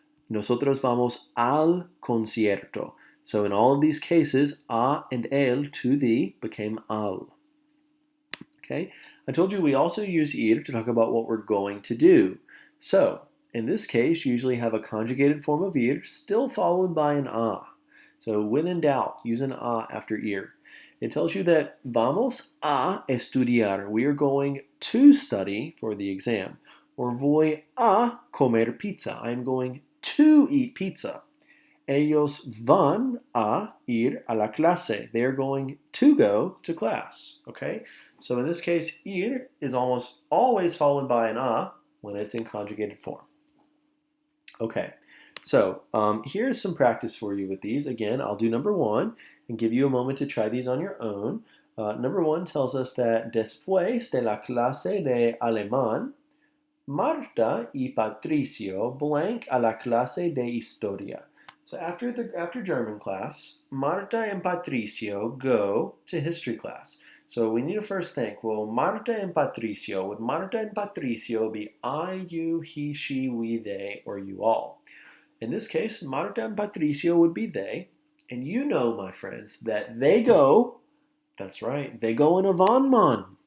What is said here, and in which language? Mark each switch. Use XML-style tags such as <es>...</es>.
<es>Nosotros vamos al concierto.</es> <en>So in all of these cases, a and el, to the, became al. Okay, I told you we also use ir to talk about what we're going to do. So, in this case, you usually have a conjugated form of ir, still followed by an a. So, when in doubt, use an a after ir. It tells you that</en> <es>vamos a estudiar.</es> <en>We are going to study for the exam. Or</en> <es>voy a comer pizza.</es> <en>I'm going to eat pizza.</en> <es>Ellos van a ir a la clase.</es> <en>They are going to go to class. Okay? So in this case, ir is almost always followed by an a when it's in conjugated form. Okay, so here's some practice for you with these. Again, I'll do number one and give you a moment to try these on your own. Number one tells us that</en> <es>después de la clase de alemán, Marta y Patricio blank a la clase de historia.</es> <en>So after German class, Marta and Patricio go to history class. So we need to first think, well, Marta and Patricio, would Marta and Patricio be I, you, he, she, we, they, or you all? In this case, Marta and Patricio would be they, and you know, my friends, that they go, that's right, they go in a van.</en>